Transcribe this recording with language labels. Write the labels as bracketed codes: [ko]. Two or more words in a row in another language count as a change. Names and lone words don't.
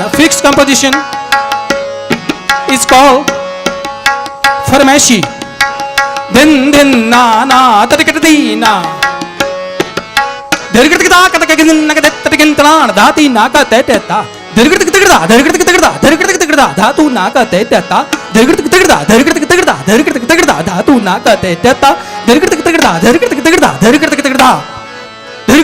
[en] Fixed composition is called farmaishi. Din din na na tadikati di na. Dirgati da kata kagin na kata tadikin tran dhati na ka te te ta. Dirgati tigda dirgati tigda dirgati tigda dhatu na ka te te ta. Dirgati tigda dirgati tigda dirgati tigda dhatu na ka te te ta. Dirgati tigda dirgati tigda dirgati tigda.